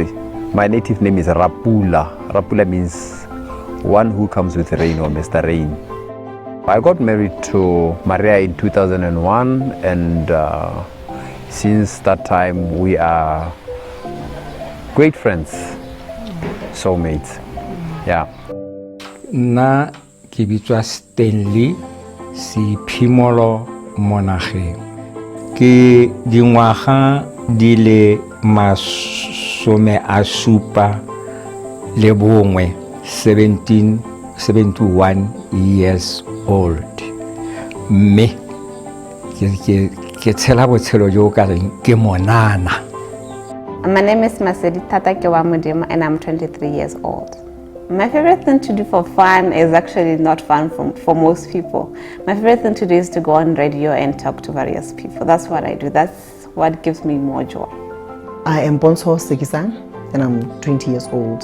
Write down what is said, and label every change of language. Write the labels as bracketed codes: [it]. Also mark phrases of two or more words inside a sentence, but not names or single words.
[en] My native name is Rapula. Rapula means one who comes with rain or Mr. Rain. I got married to Maria in 2001 and since that time we are great friends, soulmates. Yeah. [tn] Na ke bitswa Stanley si Phimolo Monageng. Ke dingwaga di le 71 [en] years old. [tn] Me ke tshela botshelo jo ka reng ke monana. [en] My name is Masedi Tata Kewamudima and I'm 23 years old. My favorite thing to do for fun is actually not fun for most people. My favorite thing to do is to go on radio and talk to various people. That's what I do. That's what gives me more joy. I am Bonso Sekisang and I'm 20 years old.